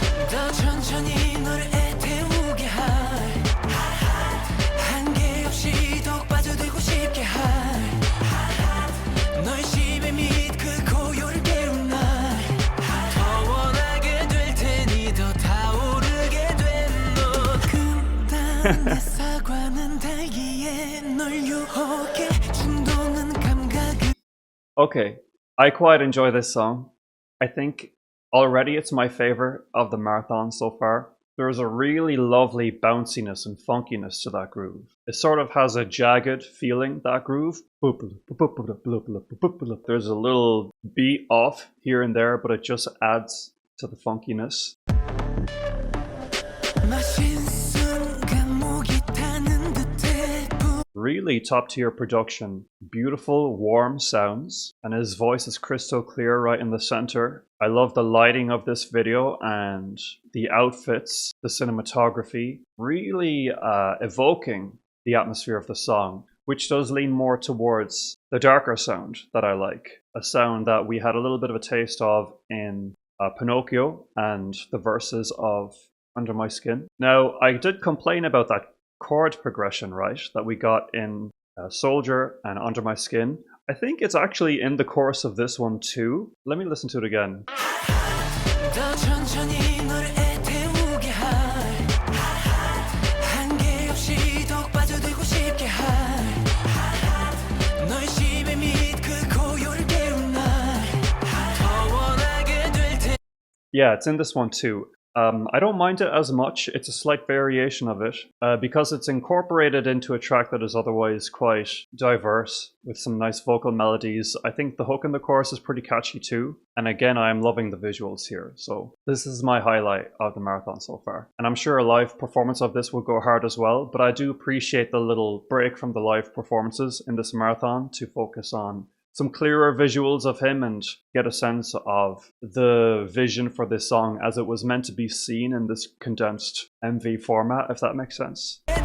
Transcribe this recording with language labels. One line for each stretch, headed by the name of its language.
Korean: 더 천천히 너를 애태우게 할 한계 없이 더욱 빠져들고 싶게 할 너의 심해 및 그 고요를 깨운 날 더 원하게 될 테니 더 타오르게 된 너 금단 내 사과는 달기에 널 유혹해 충동은 감각을
English: Okay, I quite enjoy this song. I think already it's my favorite of the marathon so far. There's a really lovely bounciness and funkiness to that groove. It sort of has a jagged feeling, that groove. There's a little beat off here and there, but it just adds to the funkiness.
Korean: 마신 순간 목이 타는 듯해
English: Really top tier production, beautiful warm sounds, and his voice is crystal clear right in the center. I love the lighting of this video and the outfits, the cinematography, really evoking the atmosphere of the song, which does lean more towards the darker sound that I like. A sound that we had a little bit of a taste of in Pinocchio and the verses of Under My Skin. Now, I did complain about that chord progression, right, that we got in Soldier and Under My Skin. I think it's actually in the chorus of this one too. Let me listen to it again.
Korean: 더 천천히 너를 애태우게 할 한계 없이 더욱 빠져들고 싶게 할 너의 심해 및 그 고요를 깨운 날 더 원하게 될 테니
English: Yeah, it's in this one too. I don't mind it as much. It's a slight variation of it because it's incorporated into a track that is otherwise quite diverse with some nice vocal melodies. I think the hook in the chorus is pretty catchy too. And again, I am loving the visuals here. So this is my highlight of the marathon so far. And I'm sure a live performance of this will go hard as well, but I do appreciate the little break from the live performances in this marathon to focus on some clearer visuals of him and get a sense of the vision for this song as it was meant to be seen in this condensed MV format, if that makes sense.